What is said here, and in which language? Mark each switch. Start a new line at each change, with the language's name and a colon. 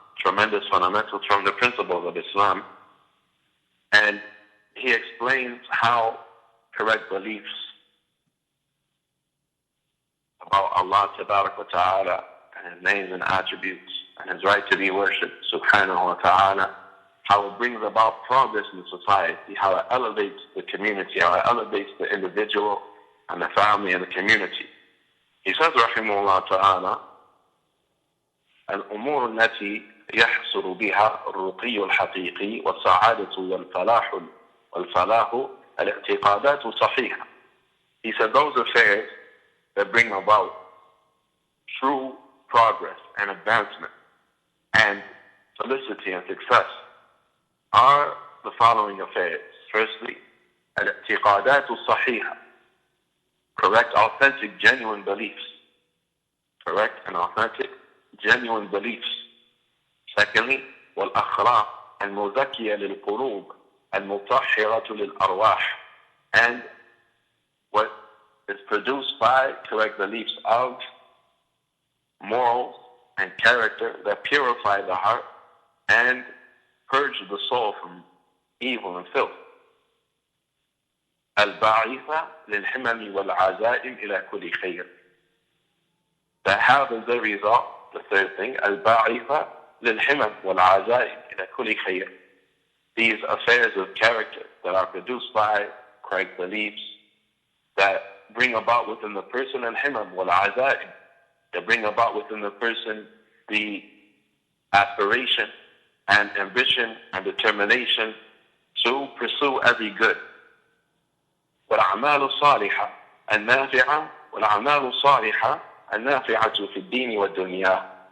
English: Tremendous fundamentals from the principles of Islam. And he explains how correct beliefs about Allah Tabarak wa Ta'ala and His names and attributes and His right to be worshipped subhanahu wa ta'ala, how it brings about progress in society, how it elevates the community, how it elevates the individual and the family and the community. He says,
Arabic: rahimahullah ta'ala, الأمور التي يحصل بها الرقي الحقيقي والسعادة والفلاح الاعتقادات صحيحة.
English: He said those affairs that bring about true progress and advancement and felicity and success are the following affairs. Firstly,
Arabic: الاعتقادات الصحيحة,
English: correct, authentic, genuine beliefs. Correct and authentic, genuine beliefs. Secondly,
Arabic: والأخلاق المزكية للقلوب المطهرة للأرواح,
English: and what is produced by correct beliefs of morals and character that purify the heart and purge the soul from evil and filth.
Arabic: الباعثة للحمم والعزائم إلى كل خير.
English: That have as a result, the third thing,
Arabic: الباعثة للحمم والعزائم إلى كل خير.
English: These affairs of character that are produced by correct beliefs that bring about within the person
Arabic: al-himam wal-azaim,
English: that bring about within the person the aspiration and ambition and determination to pursue every good.
Arabic: والأعمال الصالحة النافعة والأعمال الصالحة النافعة في الدين والدنيا.